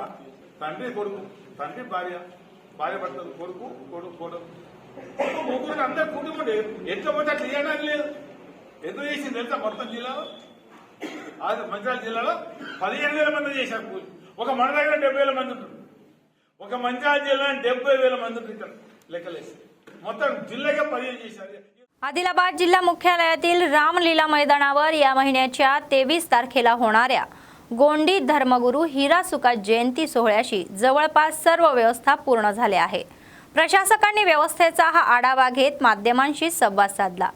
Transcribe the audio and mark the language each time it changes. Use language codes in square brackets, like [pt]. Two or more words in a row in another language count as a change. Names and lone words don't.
[te] తండ్రి కొడుకు, తండ్రి భార్య, భార్య భర్తలు, కొడుకు కొడుకు కొడుకు ముగ్గురు అందరు కుటుంబం ఎట్లా పోతే అట్లా ఇవ్వడానికి లేదు. ఎంత చేసింది తెలుసా? మొత్తం జిల్లాలో, మంచిర్యాల జిల్లాలో 15,000 మంది చేశారు కూలి. ఒక మన దగ్గర 70,000 మంది ఉంటారు. ఒక మంచిర్యాల జిల్లా 70,000 మంది ఉంటారు లెక్కలేసి. మొత్తం జిल्ह्याగా 15 చేశారు. [mr] आदिलाबाद जिल्हा मुख्यालयातील रामलीला मैदानावर या महिन्याच्या 23 तारखेला होणाऱ्या गोंडी धर्मगुरू हिरासुका जयंती सोहळ्याशी जवळपास सर्व व्यवस्था पूर्ण झाली आहे. प्रशासकांनी व्यवस्थेचा हा आढावा घेत माध्यमांशी संवाद साधला.